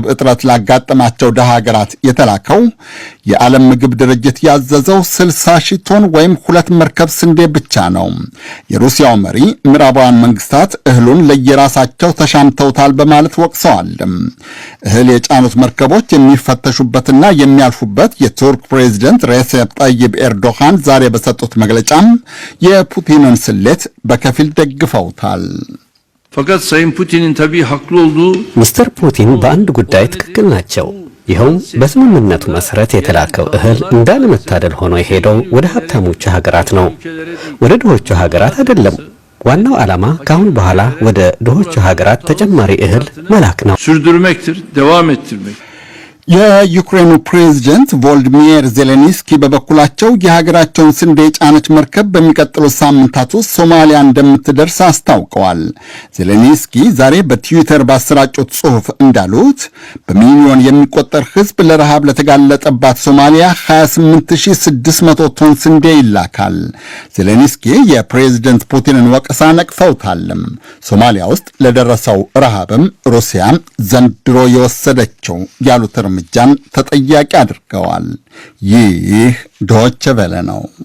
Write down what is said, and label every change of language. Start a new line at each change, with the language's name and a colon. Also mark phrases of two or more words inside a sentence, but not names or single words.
Amharic: እጥረት ላጋጠማቸው ደሃ ሀገራት የተላከው የዓለም ምግብ ድርጅት ያዘዘው 60,000 ቶን ወይም 2 መርከብ ስንዴ ብቻ ነው። የሩሲያው መሪ ምዕራባውያን መንግስታት እህሉን የራሳቸው ተሻምተውታል በማለት ወቅሰዋል። እህል የጫኑት መርከቦች የሚፈተሹበትና የሚያልፉበት የቱርክ ፕሬዝደንት ሬሴፕ ጠይብ ኤርዶሃን ዛሬ በሰጡት መግለጫም የፑቲንን ስሌት በከፊል ደግፈውታል።
Turkish: fakat Sayın Putin'in tabii haklı olduğu
Amharic: ሚስተር ፑቲን በአንድ ጉዳይ ትክክል ናቸው። ይኸውም በስምምነቱ መሰረት የተላከው እህል እንዳለመታደል ሆኖ የሄደው ወደ ሀብታሞቹ ሀገራት ነው፣ ወደ ድሆቹ ሀገራት አይደለም። ዋናው ዓላማ ካሁን በኋላ ወደ ድሆቹ ሀገራት ተጨማሪ እህል መላክ ነው።
Turkish: sürdürmektir, devam ettirmek.
Amharic: የዩክሬኑ ፕሬዝዳንት ቮሎዲሚር ዜሌንስኪ በበኩላቸው የሀገራቸውን ስንዴ የጫነች መርከብ በሚቀጥሉት ሳምንታት ውስጥ ሶማሊያ እንደምትደርስ አስታውቀዋል። ዜሌንስኪ ዛሬ በትዊተር ባሰራጩት ጽሑፍ እንዳሉት በሚሊዮን የሚቆጠር ሕዝብ ለረሃብ ለተጋለጠባት ሶማሊያ 28600 ቶን ስንዴ ይላካል። ዜሌንስኪ የፕሬዝዳንት ፑቲንን ወቀሳ ነቅፈውታል። ሶማሊያ ውስጥ ለደረሰው ረሃብም ሩሲያ ዘንድሮ የወሰደችው ያሉት እርምጃን ተጠያቂ አድርገዋል። ይህ ዶይቼ ቬለ ነው።